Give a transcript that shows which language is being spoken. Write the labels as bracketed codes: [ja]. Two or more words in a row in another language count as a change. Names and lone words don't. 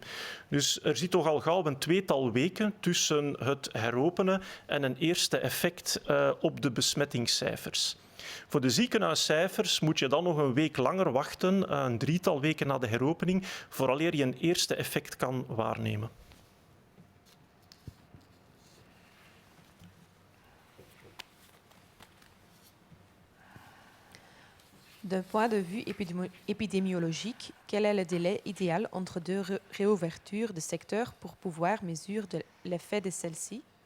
[nl] Dus er zit toch al gauw een 2-tal weken tussen het heropenen en een eerste effect op de besmettingscijfers. Voor de ziekenhuiscijfers moet je dan nog een week langer wachten, een 3-tal weken na de heropening, vooraleer je een eerste effect kan waarnemen. [fr] D'un point de vue épidémiologique, quel est le délai idéal entre 2 réouvertures de secteurs pour pouvoir mesurer l'effet de celles-ci?